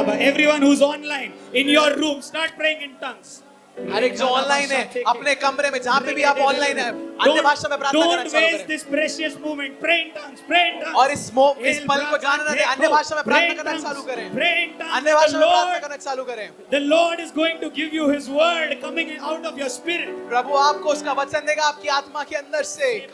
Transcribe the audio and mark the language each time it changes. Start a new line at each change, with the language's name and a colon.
English: Everyone who's online in your room, start praying in tongues।
Hindi: हर एक जो online है अपने कमरे में जहाँ पे भी आप ऑनलाइन है अन्य भाषा में प्रार्थना करना
English: Don't
Hindi: चालू
English: waste
Hindi: करें।
English: this precious moment। Pray in tongues। Pray in tongues।
Hindi: और इस पल को जाने न दें, अन्य भाषा में प्रार्थना करना चालू करें।
English: Pray in tongues।
Hindi: अन्य भाषा में प्रार्थना करना चालू करें।
English: The Lord is going to give you His word coming out of your spirit।
Hindi: प्रभु आपको उसका वचन देगा आपकी आत्मा के अंदर से।